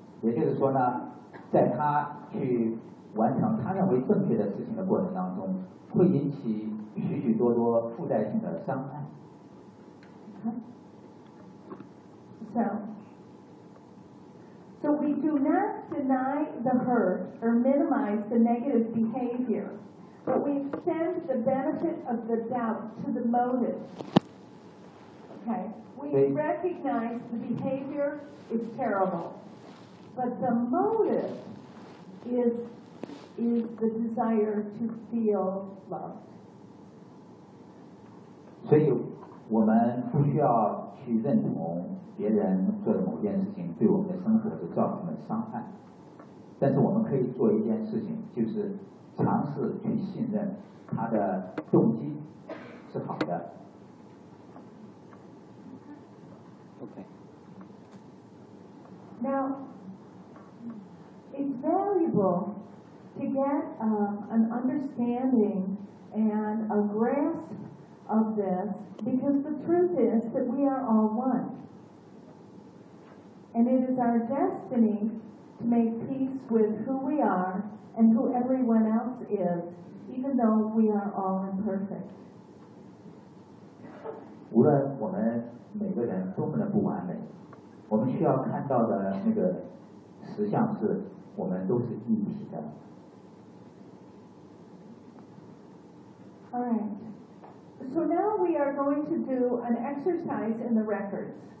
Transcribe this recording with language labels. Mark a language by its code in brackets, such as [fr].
[zh] 也就是说呢，在他去完成他认为正确的事情的过程当中，会引起许许多多附带性的伤害。 [en] So we do not deny the hurt or minimize the negative behavior, but we extend the benefit of the doubt to the motive. Okay, we recognize the behavior is terrible, but the motive is the desire to feel loved. So you. [zh] 我们不需要去认同别人做的某件事情对我们的生活是造成的伤害，但是我们可以做一件事情，就是尝试去信任他的动机是好的。 [en] OK. Now, it's valuable to get an understanding and a grasp. Of this, because the truth is that we are all one. And it is our destiny to make peace with who we are and who everyone else is, even though we are all imperfect. [zh] 无论我们每个人多么的不完美，我们需要看到的那个实相是我们都是一体的。 [en] All right. So now we are going to do an exercise in the records.